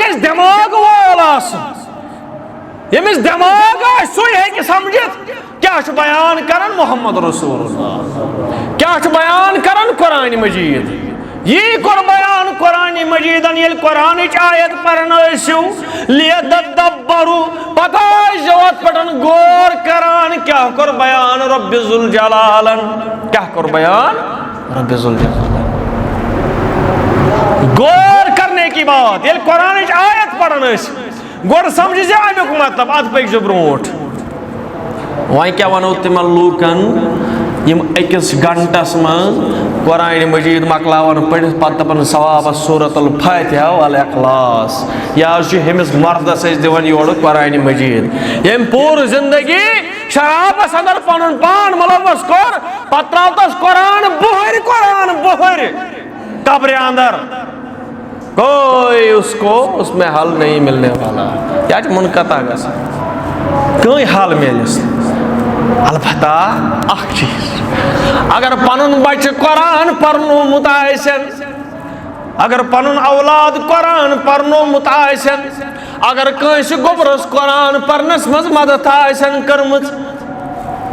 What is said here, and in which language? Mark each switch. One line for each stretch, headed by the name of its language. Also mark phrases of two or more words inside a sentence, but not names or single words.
Kashmiri: گژھِ دٮ۪ماغ وول آسُن ییٚمِس دٮ۪ماغ آسہِ سُے ہیٚکہِ سمجھِتھ کیٛاہ چھُ بیان کران محمد رسول اللہ کیٛاہ چھُ بیان کران قرآنِ مجیٖد یی کوٚر بیان قرآنِ مجیٖدن ییٚلہِ قرآنٕچ آیت پران ٲسِو لیتدبروا پتہٕ ٲسۍزیو اتھ پٮ۪ٹھ غور کران کیٛاہ کوٚر بیان رۄبِ ذوالجلالن کیٛاہ کوٚر بیان رۄبِ ذوالجلالن
Urdu: غور کرنے کی بات
Kashmiri: ییٚلہِ قرآنٕچ آیت پران ٲسِو گۄڈٕ سمجھزِ امیُک مطلب ادٕ پٔکۍزِ برونٛٹھ وۄنۍ کیٛاہ وَنو تِمن لوٗکن یِم أکِس گنٹس منٛز قرآنِ مجیٖد مۄکلاون پٔرِتھ پتہٕ دپان ثوابس سورۃ الفاتحہ والاخلاص یہِ حظ چھُ ہُمِس مردس أسۍ دِوان یورٕ قرآنِ مجیٖد ییٚمۍ پوٗرٕ زندگی شرابس انٛدر پنُن پان مُلوث کوٚر پتہٕ ترٛاو تس قرآن بُہٕرۍ قبرِ انٛدر
Urdu: کوئی اس میں حل نہیں ملنے والا
Kashmiri: یا چھُ منقطع گژھان کٕہٕنۍ حل میلٮ۪س البتہ اکھ چیٖز اگر پنُن بچہِ قرآن پرنومُت آسن اگر پنُن اولاد قرآن پرنومُت آسن اگر کٲنٛسہِ گوٚبرس قرآن پرنس منٛز مدد آسن کٔرمٕژ